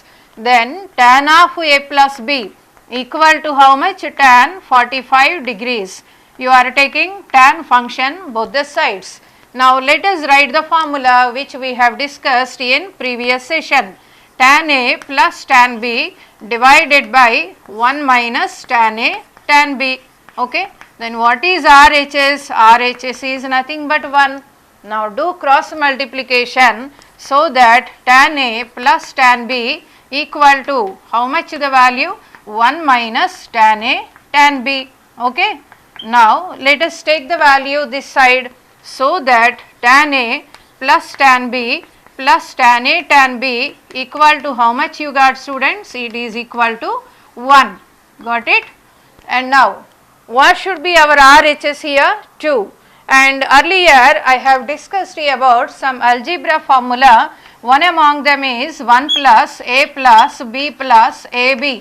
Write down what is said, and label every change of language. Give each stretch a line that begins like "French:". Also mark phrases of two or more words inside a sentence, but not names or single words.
English: Then tan of a plus b equal to how much? Tan 45 degrees. You are taking tan function both the sides. Now let us write the formula which we have discussed in previous session. Tan A plus tan B divided by 1 minus tan A tan B. Okay. Then what is RHS? RHS is nothing but 1. Now do cross multiplication so that tan A plus tan B equal to how much the value? 1 minus tan A tan B. Okay. Now let us take the value this side, so that tan A plus tan B plus tan A tan B equal to how much you got, students? It is equal to 1. Got it? And now what should be our RHS here? 2. And earlier I have discussed about some algebra formula. One among them is 1 plus A plus B plus AB.